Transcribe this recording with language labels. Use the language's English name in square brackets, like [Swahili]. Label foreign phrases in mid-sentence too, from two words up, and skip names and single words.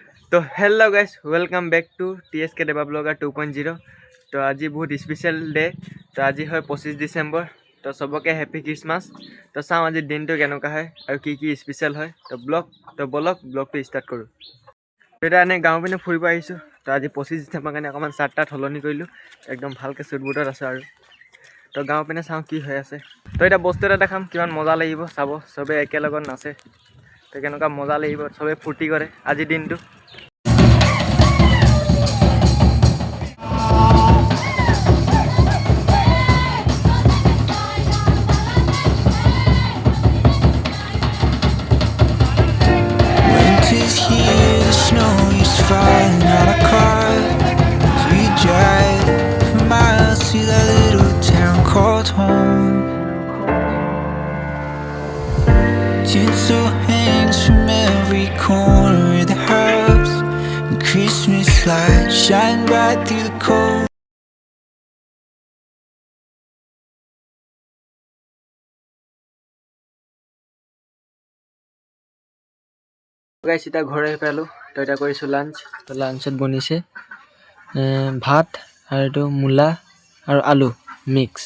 [Hindi] तो [English] hello guys, welcome back to [Hindi] TSK देवा ब्लॉगर 2.0। तो आज बहुत [English] special day. [Hindi] तो आज है 25 डिसेम्बर। तो सबके [English] happy Christmas. [Hindi] तो [Assamese] চাওঁ আজ দিন তো কেনেকুৱা হয় আৰু কি [Hindi] स्पेशल है। तो बोलक [English] vlog start [Hindi] करूँ। [Assamese] तो এটা এনে গাঁও পিনে ফুৰিব আহিছোঁ। তো আজি 25 ডিচেম্বৰ কাৰণে অকণমান চাৰ্ট তাত সলনি কৰিলোঁ। একদম ভালকৈ চুট বুটত আছোঁ আৰু। তো গাঁও পিনে চাওঁ কি হৈ আছে। তো এটা বস্তু এটা দেখাম, কিমান মজা লাগিব চাব। চবে একেলগত নাচে। তো কেনেকুৱা মজা লাগিব, চবে ফূৰ্তি কৰে আজিৰ দিনটো। [English] Winter's here, the snow is falling on our cars. We drive for miles to that little town called home. Tinsel hangs from every corner of the house, and Christmas lights shine bright through the cold. [Assamese] গাইছ এতিয়া ঘৰ আহি পালোঁ। তো এতিয়া কৰিছোঁ লাঞ্চ। তো লাঞ্চত বনিছে ভাত আৰু এইটো মূলা আৰু আলু মিক্স।